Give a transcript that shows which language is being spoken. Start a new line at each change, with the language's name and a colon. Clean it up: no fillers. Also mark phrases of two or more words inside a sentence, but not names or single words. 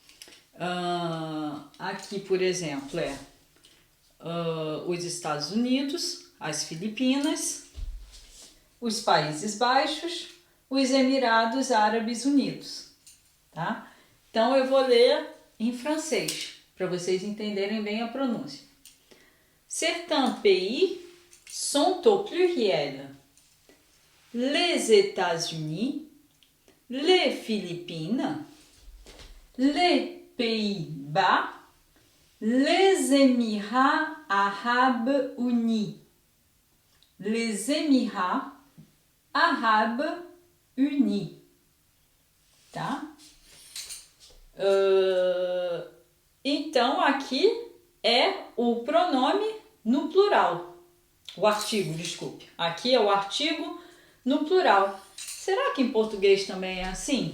Portuguese: Aqui, por exemplo, os Estados Unidos, as Filipinas, os Países Baixos, os Emirados Árabes Unidos, tá? Então, eu vou ler em francês, para vocês entenderem bem a pronúncia.
French: Certains pays sont au pluriel. Les États-Unis, les Philippines, les Pays-Bas, les Émirats Arabes Unis. Les Émirats Arabes Unis.
Portuguese: Tá? Então, aqui é o pronome no plural. O artigo, desculpe. Aqui é o artigo no plural. Será que em português também é assim?